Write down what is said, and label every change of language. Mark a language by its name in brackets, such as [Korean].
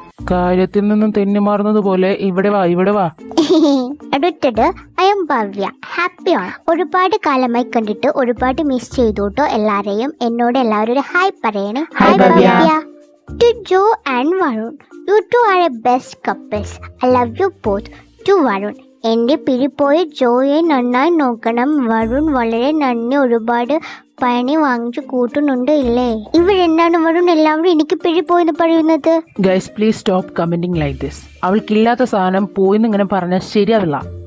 [Malayalam] കാര്യത്തിൽ നിന്നും തെന്നിമാറുന്നത് പോലെ ഇവിടെ വാ. അടുത്തത് [English] I'm [Malayalam] ഭവ്യ. ഹാപ്പിയാണ്. ഒരുപാട് കാലമായി കണ്ടിട്ട് ഒരുപാട് മിസ് ചെയ്തോട്ടോ എല്ലാരെയും. എന്നോട് എല്ലാവരും ഒരു ഹായ് പറയണേ. Hi Bhavya. [English] To Joe and Varun, you two are a best couples. I love you both. [Malayalam] To Varun, എൻ്റെ പിരിപ്പോയ ജോയെ നന്നായി നോക്കണം. വരുൺ വളരെ നന്ദി. ഒരുപാട് പണി വാങ്ങിച്ചു കൂട്ടുന്നുണ്ട് ഇല്ലേ? ഇവരെന്താണ് വരുൺ എല്ലാവരും എനിക്ക് പിരിപ്പോയെന്ന് പറയുന്നത്? [English] Guys please stop commenting like this. [Malayalam] അവൾക്കില്ലാത്ത സാധനം പോയിന്ന് ഇങ്ങനെ പറഞ്ഞാൽ ശരിയാവില്ല.